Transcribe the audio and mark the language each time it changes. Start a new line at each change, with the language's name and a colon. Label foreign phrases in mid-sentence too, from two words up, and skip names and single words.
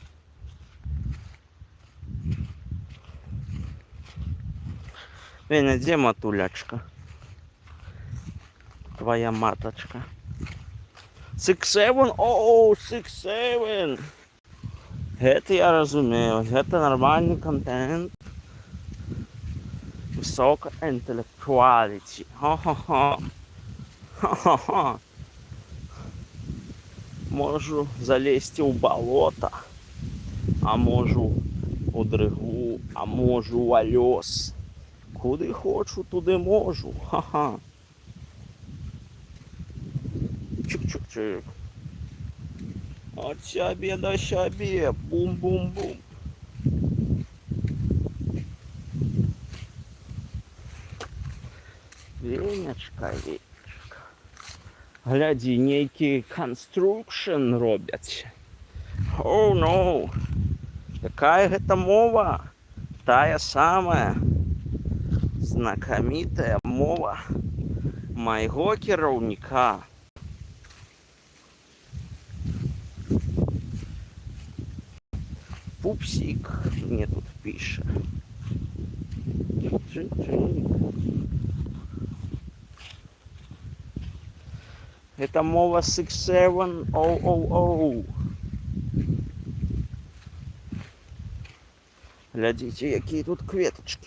Belarusian: Веня, дзе матулячка? Твоя маточка. 6-7? О, 6-7! Гэта я разумею, гэта нормальный контент. Высокаінтэлектуаліці. Ха-ха-ха. Ха-ха-ха. Можу залезці ў балота, а можу у дрыгу, а можу ў алёс. Куды хочу, туды можу. Ха-ха. Чик-чик-чик. От сябе да сябе. Бум-бум-бум. Венечка, Венечка. Глядзі, нейкі construction робяць.
English: Oh, no.
Belarusian: Якая гэта мова? Тая самая знакамітая мова майго кіраўніка.
Ukrainian: Пупсик мне тут пише.
Russian: Это мова 6-7. Оу. Глядите, какие тут кветочки.